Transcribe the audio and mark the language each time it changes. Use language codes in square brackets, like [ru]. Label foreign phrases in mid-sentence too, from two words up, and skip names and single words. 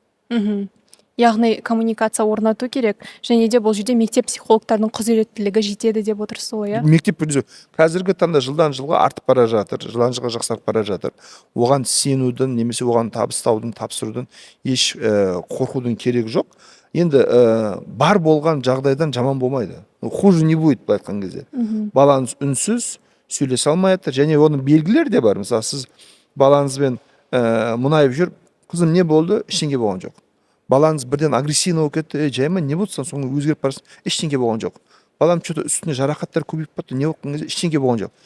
[kk] Яғни коммуникация орнату керек, және де бұл жерде мектеп психологтардың құзыреттілігі жетеді деп отырсыз ғой, иә? Мектеп қазіргі таңда жылдан жылға артып бара жатыр, жылдан жылға жақсарып бара жатыр. Оған сенудің, немесе оған табыстаудың, тапсырудың еш қорқудың керегі жоқ. Енді бар болған жағдайдан жаман болмайды. [ru] Хуже не будет, [kk] былай айтқан кезде. Балаңыз үнсіз сөйлесе алмай жатыр, және оның белгілері де бар. Мысалы, сіз балаңызбен мұңайып жүріп, қызым не болды, ештеңе болған жоқ. балаңыз бірден агрессивный болып кетті, жай ма, не болды, соны өзгеріп барасың, ештеңке болған жоқ. Балам что-то үстіне жарақаттар көбейіп кетті, не болған кезде ештеңке болған жоқ.